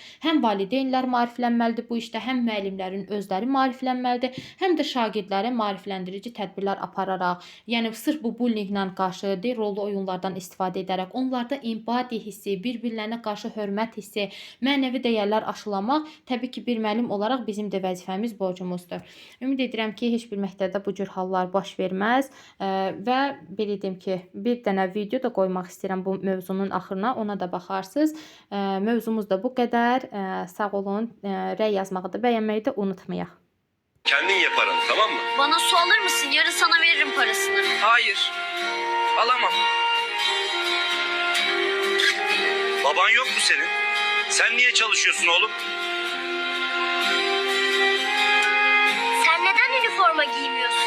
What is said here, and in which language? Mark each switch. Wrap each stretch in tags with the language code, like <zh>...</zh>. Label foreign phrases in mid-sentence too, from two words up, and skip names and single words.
<az>Həm valideynlər maariflənməlidir bu işdə, həm müəllimlərin özləri maariflənməlidir, həm də şagirdlərə maarifləndirici tədbirlər apararaq, yəni sırf bu bullyinglə qarşı rollu oyunlardan istifadə edərək, onlarda empati hissi, bir-birlərinə qarşı hörmət hissi, mənəvi dəyərlər aşılamaq təbii ki, bir müəllim olaraq bizim də vəzifəmiz, borcumuzdur. Ümid edirəm ki, heç bir məktəbdə bu cür hallar baş verməz və belə deyim ki, bir dənə video da qoymaq istəyirəm bu mövzunun axırına, ona da baxarsınız. Mövzumuz da bu qədər. Sağ olun. Rəy yazmağı da, bəyənməyi də unutmayaq.</az> <tr>Kendin yap paranı, tamam mı? Bana su alır mısın? Yarın sana veririm parasını. Hayır. Alamam. Baban yok mu senin? Sen niye çalışıyorsun oğlum? Sen neden üniforma giymiyorsun?</tr>